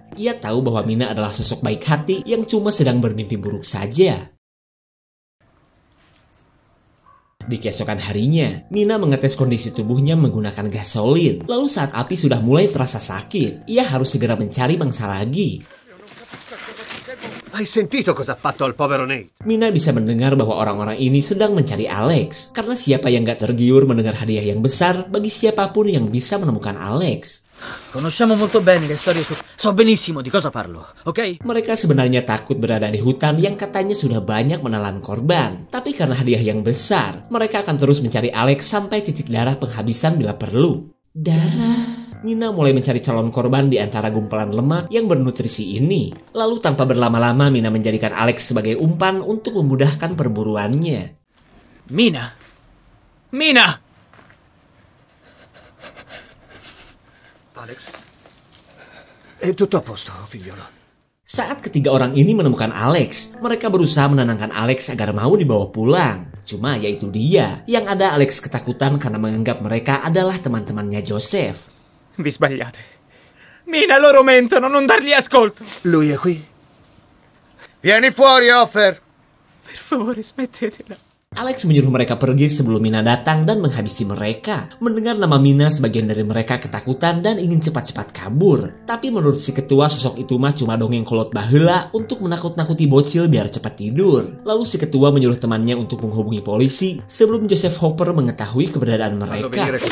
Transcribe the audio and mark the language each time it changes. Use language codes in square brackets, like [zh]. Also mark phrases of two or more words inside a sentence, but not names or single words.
[id] Ia tahu bahwa Mina adalah sosok baik hati yang cuma sedang bermimpi buruk saja. Di keesokan harinya, Mina mengetes kondisi tubuhnya menggunakan gasolin. Lalu saat api sudah mulai terasa sakit, ia harus segera mencari mangsa lagi. [it] Hai sentito cosa ha fatto al povero Nate? [id] Mina bisa mendengar bahwa orang-orang ini sedang mencari Alex. Karena siapa yang gak tergiur mendengar hadiah yang besar bagi siapapun yang bisa menemukan Alex. [it] Conosciamo molto bene le storie su... So benissimo di cosa parlo, ok? [id] Mereka sebenarnya takut berada di hutan yang katanya sudah banyak menelan korban. Tapi karena hadiah yang besar, mereka akan terus mencari Alex sampai titik darah penghabisan bila perlu. Darah... Mina mulai mencari calon korban di antara gumpalan lemak yang bernutrisi ini. Lalu tanpa berlama-lama Mina menjadikan Alex sebagai umpan untuk memudahkan perburuannya. [it] Mina! Mina! Alex? È tutto a posto, figliolo. [id] Saat ketiga orang ini menemukan Alex, mereka berusaha menenangkan Alex agar mau dibawa pulang. Cuma yaitu dia, yang ada Alex ketakutan karena menganggap mereka adalah teman-temannya Joseph. [it] Vi sbagliate. Mina, loro mentono, non dargli ascolto. Lui è qui? Vieni fuori, Offer! Per favore, smettetela. [id] Alex menyuruh mereka pergi sebelum Mina datang dan menghabisi mereka. Mendengar nama Mina, sebagian dari mereka ketakutan dan ingin cepat-cepat kabur. Tapi menurut si ketua, sosok itu mah cuma dongeng [su] kolot baheula [id] untuk menakut-nakuti bocil biar cepat tidur. Lalu si ketua menyuruh temannya untuk menghubungi polisi sebelum Joseph Hopper mengetahui keberadaan mereka.